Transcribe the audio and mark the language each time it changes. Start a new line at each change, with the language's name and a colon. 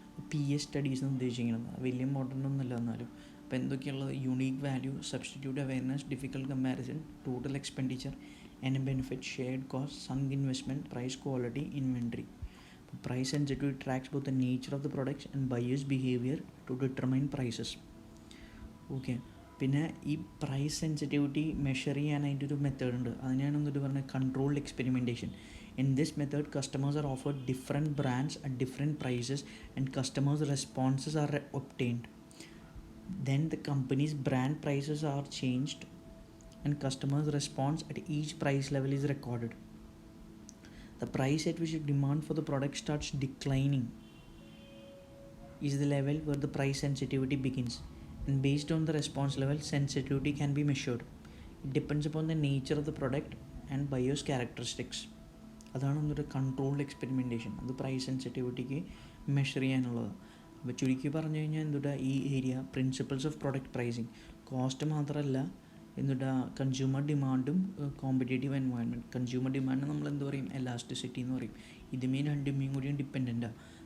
Malayalam: PS studies എന്ന് ഉദ്ദേശിക്കുന്നത് വലിയ ഇമ്പോർട്ടൻ്റ് ഒന്നുമല്ല എന്നാലും. അപ്പോൾ എന്തൊക്കെയുള്ളത്, unique value, substitute awareness, difficult comparison, total expenditure, and benefit, shared cost, sunk investment, price quality, inventory.
English: അപ്പോൾ price sensitivity tracks both the nature of the products and buyers behaviour to determine prices.
Malayalam: Okay, പിന്നെ ഈ price sensitivity measure ചെയ്യാനായിട്ടൊരു method ഉണ്ട്. അതിനാണ് എന്നിട്ട് പറഞ്ഞത് controlled experimentation.
English: In this method, customers are offered different brands at different prices and customers' responses are obtained. Then the company's brand prices are changed and customers' response at each price level is recorded. The price at which demand for the product starts declining is the level where the price sensitivity begins, and based on the response level, sensitivity can be measured. It depends upon the nature of the product and buyer's characteristics.
Malayalam: അതാണ് ഒന്നൊരു controlled experimentation. അത് price സെൻസിറ്റിവിറ്റിക്ക് measure ചെയ്യാനുള്ളത്. അപ്പോൾ ചുരുക്കി പറഞ്ഞു കഴിഞ്ഞാൽ എന്തുട്ടാ ഈ area principles of product pricing, cost മാത്രമല്ല എന്തുട്ടാ കൺസ്യൂമർ ഡിമാൻഡും കോമ്പറ്റേറ്റീവ് എൻവയൺമെൻറ്റ്. കൺസ്യൂമർ ഡിമാൻഡ് നമ്മൾ എന്ത് പറയും, എലാസ്റ്റിസിറ്റി എന്ന് പറയും. ഇതുമേ രണ്ടുമേയും കൂടിയും ഡിപ്പെൻഡൻ്റാണ്.